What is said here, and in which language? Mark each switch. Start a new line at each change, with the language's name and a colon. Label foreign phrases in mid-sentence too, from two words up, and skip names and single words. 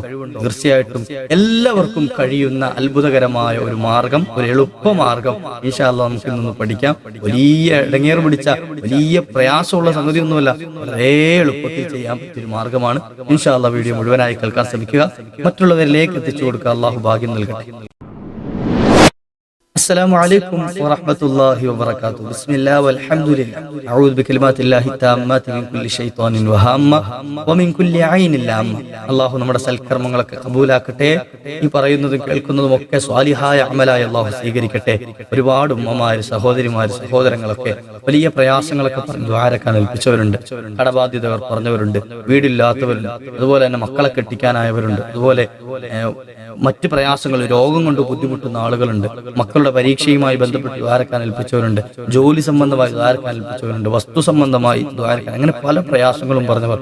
Malayalam: തീർച്ചയായിട്ടും എല്ലാവർക്കും കഴിയുന്ന അത്ഭുതകരമായ ഒരു മാർഗം, ഒരു എളുപ്പമാർഗം
Arabic: إن شاء الله
Malayalam: നമുക്ക് ഇന്ന് പഠിക്കാം. വലിയ ഇടങ്ങേറ് പിടിച്ച, വലിയ പ്രയാസമുള്ള സംഗതിയൊന്നുമല്ല, വളരെ എളുപ്പത്തിൽ ചെയ്യാൻ പറ്റിയൊരു മാർഗമാണ്.
Arabic: إن شاء الله
Malayalam: വീഡിയോ മുഴുവനായി കേൾക്കാൻ ശ്രമിക്കുക, മറ്റുള്ളവരിലേക്ക് എത്തിച്ചു കൊടുക്കുക. അല്ലാഹു ഭാഗ്യം നൽകട്ടെ.
Arabic: السلام عليكم ورحمة الله وبركاته. بسم الله والحمد لله. أعوذ بكلمات الله التامات من كل شيطان وهامة ومن كل عين لامة.
Malayalam: അല്ലാഹു നമ്മുടെ സൽക്കർമ്മങ്ങളൊക്കെ കബൂലാക്കട്ടെ. ഈ പറയുന്നതും കേൾക്കുന്നതും ഒക്കെ സ്വാലിഹായ അമലായി അല്ലാഹു സ്വീകരിക്കട്ടെ. ഒരുപാട് ഉമ്മമാര്, സഹോദരിമാര്, സഹോദരങ്ങളൊക്കെ വലിയ പ്രയാസങ്ങളൊക്കെ പറഞ്ഞ് ദ്വാരക്കാൻ ഏൽപ്പിച്ചവരുണ്ട്, കടബാധ്യതകൾ പറഞ്ഞവരുണ്ട്, വീടില്ലാത്തവരുണ്ട്, അതുപോലെ തന്നെ മക്കളെ കെട്ടിക്കാനായവരുണ്ട്, അതുപോലെ മറ്റ് പ്രയാസങ്ങൾ, രോഗം കൊണ്ട് ബുദ്ധിമുട്ടുന്ന ആളുകളുണ്ട്, മക്കളുടെ പരീക്ഷയുമായി ബന്ധപ്പെട്ട് ദ്വാരക്കാൻ ഏൽപ്പിച്ചവരുണ്ട്, ജോലി സംബന്ധമായി ദ്വാരക്കാൻ ഏൽപ്പിച്ചവരുണ്ട്, വസ്തു സംബന്ധമായി ദ്വാരക്കാൻ, അങ്ങനെ പല പ്രയാസങ്ങളും പറഞ്ഞവർ.